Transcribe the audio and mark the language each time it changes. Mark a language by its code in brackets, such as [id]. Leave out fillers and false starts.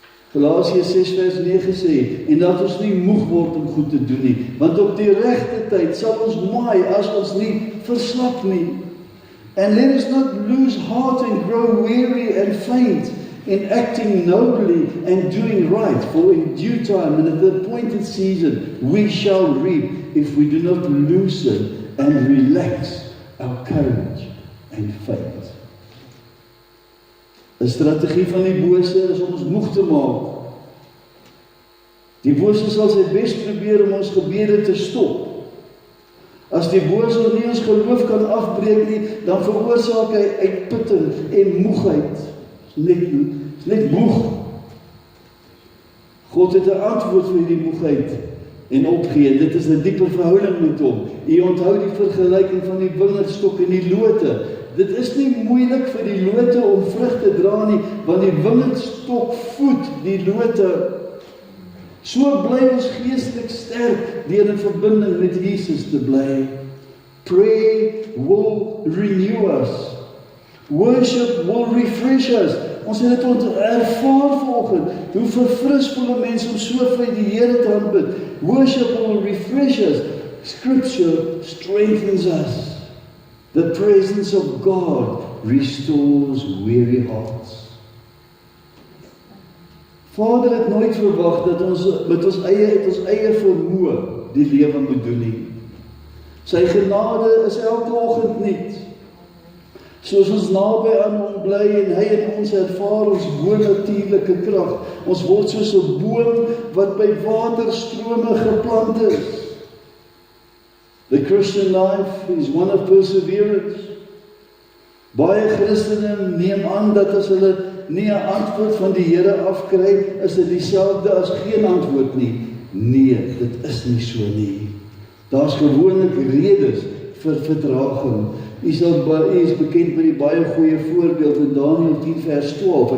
[af] Galasiërs 6 vers 9 sê, en dat ons nie moeg word om goed te doen nie, want op die regte tyd sal ons maai as ons nie verslap nie. [en] And let us not lose heart and grow weary and faint. in acting nobly and doing right, for in due time and at the appointed season we shall reap if we do not loosen and relax our courage and faith. [af] 'n strategie van die bose is om ons moeg te maak. Die bose sal sy bes probeer om ons gebede te stop. As die bose nie ons geloof kan afbreek nie, dan veroorsaak hy uitputting en moegheid. Is net moeg. God het 'n antwoord vir die moegheid en opgee. Dit is 'n dieper verhouding met hom. U onthou die vergelyking van die wingerdstok en die lote. Dit is nie moeilik vir die lote om vrug te dra nie, want die wingerdstok voed die lote. So bly ons geestelik sterk deur in verbinding met Jesus te bly. [en] Pray will renew us. Worship will refresh us. [af] Ons het dit ervaar vanoggend, hoe verfris voel 'n mens om so vir die Here te aanbid. [en] Worship will refresh us. Scripture strengthens us. The presence of God restores weary hearts. [af] Vader het nooit verwag dat ons met ons eie vermoë die lewe moet doen nie. Sy genade is elke oggend nuut. Soos ons naby aan hom bly en hy in ons ervaar ons bonatuurlike krag. Ons word soos 'n boom wat by waterstrome geplant is. [en] The Christian life is one of perseverance. [af] Baie Christene neem aan dat as hulle nie 'n antwoord van die Here afkry, is dit dieselfde as geen antwoord nie. Nee, dit is nie so nie. Daar's gewoonlik redes vir vertraging. U is bekend met die baie goeie voorbeeld in Daniël 10 vers 12.